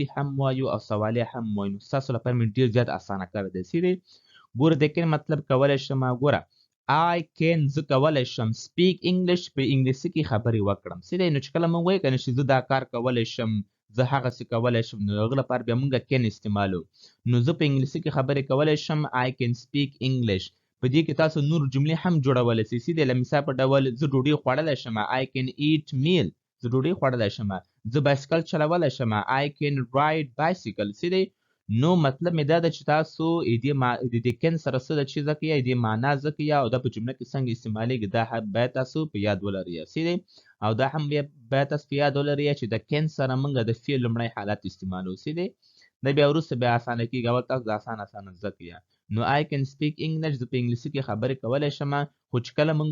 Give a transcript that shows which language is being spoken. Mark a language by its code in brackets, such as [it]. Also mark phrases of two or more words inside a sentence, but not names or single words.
[ps] هم وایو او سوالیه هم وایو نو ستاسو لپاره مې ډېر زیات اسانه کړی دی څه دی ګوره د کین مطلب کولی شم ګوره [en] I can [ps] زه کولی شم [en] speak English [ps] په انګلیسي کې خبرې وکړم څه دی نو چې کله موږ وایو که نه چې زه دا کار کولی شم زه هغسې کولی شم نو هغه لپاره بیا موږ کین استعمالو نو زه په انګلیسي کې خبرې کولی شم [en] I can speak English [ps] په دې کې تاسو نور جملې هم جوړولی سئ څه دی له مثال په ډول زه ډوډۍ خوړلی شم [en] I can eat meal [ps] زه ډوډۍ خوړلی شم زه بایسکل چلولی شم [en] I can ride bicycle [ps] څه دی نو مطلب مې دا ده چې تاسو د کین سره څه ده چې زده کوئ د معنا زده کوئ او دا په جمله کې څنګه استعمالیږي دا باید تاسو په یاد ولرئ څه دی او دا هم باید تاسو په یاد ولرئ چې د کین سره موږ د فعل لومړی حالت استعمالو څه دی دا بیا وروسته بیا اسانه کېږي اول تاسو د اسانه زده کوئ نو [en] I can speak English [ps] زه په انګلیسي کې خبرې کولی شم خو چې کله موږ